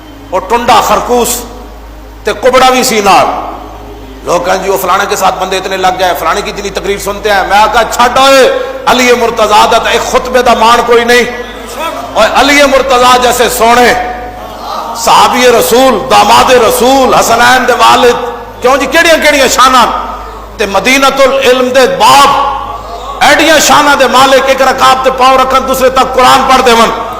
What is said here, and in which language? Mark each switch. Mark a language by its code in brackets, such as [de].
[pa] وہ ٹنڈا خرکوس تے کبڑا بھی سی نال. [ur] لوگ کہیں جی وہ فلانے کے ساتھ بندے اتنے لگ گئے، فلانے کی اتنی تقریر سنتے ہیں. [pa] میں کہا چھڈ ہوئے، علی مرتضیٰ دا ایک خطبے دا مان کوئی نہیں. اور علی مرتضیٰ جیسے سونے صحابی رسول، داماد رسول، حسنین دے والد، کیوں جی کیڑیاں کیڑیاں شاناں تے مدینۃ العلم دے باب، ایڈیاں شاناں دے مالک، ایک رکعت تے پاؤں رکھن دوسرے تک قرآن پڑھ دے من.